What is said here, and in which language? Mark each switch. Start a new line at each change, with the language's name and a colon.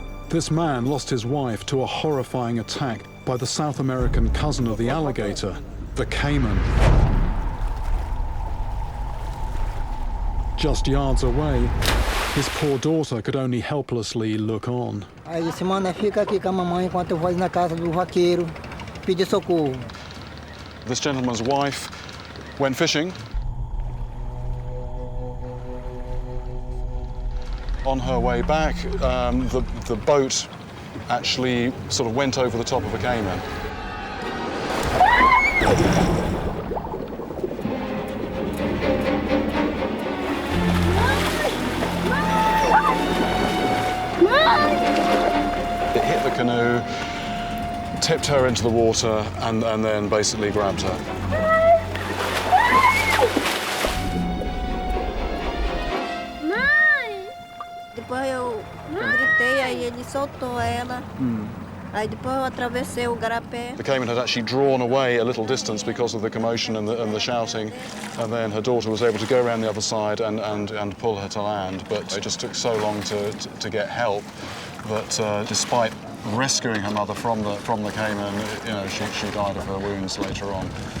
English: This man lost his wife to a horrifying attack by the South American cousin of the alligator, the caiman. Just yards away, his poor daughter could only helplessly look on.
Portuguese: Aí semana fica aqui com a mamãe enquanto eu vou na casa do vaqueiro pedir socorro.
English: This gentleman's wife went fishing. On her way back, the boat actually sort of went over the top of a caiman. It hit the canoe, tipped her into the water, and then basically grabbed her.
Portuguese: Depois eu gritei, aí ele soltou ela. Aí depois eu atravessei o garapé.
English: The caiman had actually drawn away a little distance because of the commotion and the shouting, and then her daughter was able to go around the other side and pull her to land. But it just took so long to get help that despite rescuing her mother from the caiman, you know, she died of her wounds later on.